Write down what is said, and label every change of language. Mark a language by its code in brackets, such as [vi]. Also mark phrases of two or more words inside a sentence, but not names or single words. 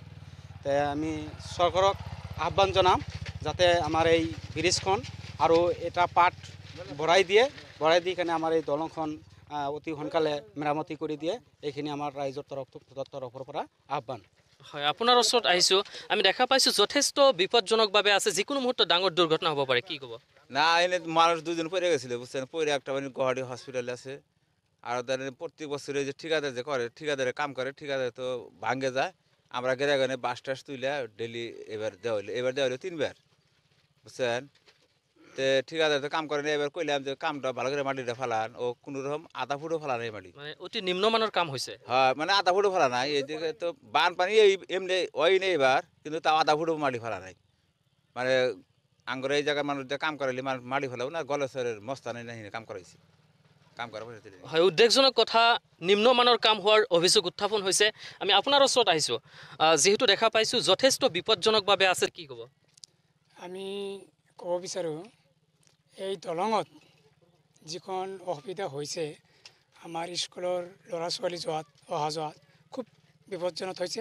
[as] আমি চৰকাৰক আহ্বান জনাম যাতে আমাৰ এই ব্ৰিজখন আৰু এটা পাৰ্ট বঢ়াই দি কেনে আমাৰ এই দলংখন অতি সোনকালে মেৰামতি কৰি দিয়ে। এইখিনি আমাৰ ৰাইজৰ তৰফৰ পৰা আহ্বান। হয়, আপোনাৰ ওচৰত আহিছোঁ। আমি দেখা পাইছোঁ যথেষ্ট বিপদজনকভাৱে আছে, যিকোনো মুহূৰ্তত ডাঙৰ দুৰ্ঘটনা হ'ব পাৰে। কি ক'ব? [bn] না, এনে মানুষ 2জন পড়ে গেছিল, বুঝছেন? পড়ে একটা গুয়াহাটি হসপিটালে আছে। আর তাদের প্রত্যেক বছরে যে ঠিকাদার যে করে, ঠিকাদারে কাম করে, ঠিকাদার তো ভাঙ্গে যায়। আমরা গেলে বাস টাস তুলে ডেলি এবার দেওয়া হলো 3বার, বুঝছেন? তো ঠিকাদার তো কাম করে না। এবার কইলাম যে কামটা ভালো করে মাটিটা ফালান, ও কোনো রকম আধা ফুটও ফালা নাই মাটি। অতি নিম্নমানের কাম হয়েছে। হ্যাঁ, আধা ফুটও ফালা নাই। এইদিকে তো বানপানি এমনি ওই নেই এবার, কিন্তু তাও আধা ফুটও মাটি ফালা নাই। আঙ্গরে এই জায়গায় মানুষ কাম করাইলে মাটি ফেলাও না, গলেশ্বরের মস্তানি নাই কাম করাইছি, কাম করা পয়সা দিলে। [as] হয়, উদ্বেগজনক কথা, নিম্নমানৰ কাম হোৱাৰ অভিযোগ উত্থাপন হৈছে। আমি আপোনাৰ ওচৰত আহিছোঁ, যিহেতু দেখা পাইছোঁ যথেষ্ট বিপদজনকভাৱে আছে। কি ক'ব? আমি ক'ব বিচাৰোঁ এই দলঙত যিখন অসুবিধা হৈছে, আমাৰ স্কুলৰ ল'ৰা ছোৱালী অহা যোৱাত খুব বিপদজনক হৈছে।